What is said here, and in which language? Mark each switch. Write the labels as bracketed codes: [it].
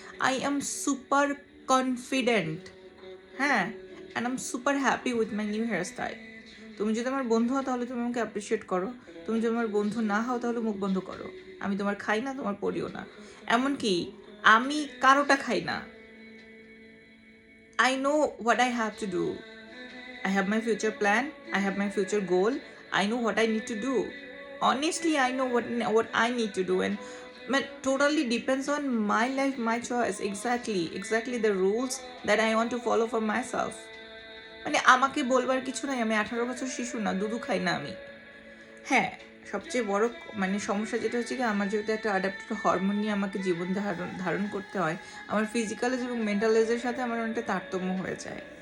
[en] I am super confident, হ্যাঁ, and I am super happy with my new hairstyle. [bn] তুমি যদি আমার বন্ধু হও তাহলে তুমি আমাকে অ্যাপ্রিসিয়েট করো, তুমি যদি আমার বন্ধু না হও তাহলে মুখ বন্ধ করো। আমি তোমার খাই না, তোমার পড়িও না, এমনকি আমি কারোটা খাই না। [en] I know what I have to do. I have my future plan, I have my future goal, I know what I need to do. Honestly, I know what I need to do, and it totally depends on my life, my choice. Exactly the rules that I want to follow for myself. [bn] মানে আমাকে বলবার কিছু নাই, আমি 18 বছর শিশু না, দুধু খাই না আমি। হ্যাঁ, সবচেয়ে বড় মানে সমস্যা যেটা হচ্ছে কি, আমার যেহেতু একটা অ্যাডাপ্টেড হরমোন নিয়ে আমাকে জীবন ধারণ করতে হয়, আমার ফিজিক্যাল এজ এবং মেন্টাল এজের সাথে আমার অনেকটা তারতম্য হয়ে যায়।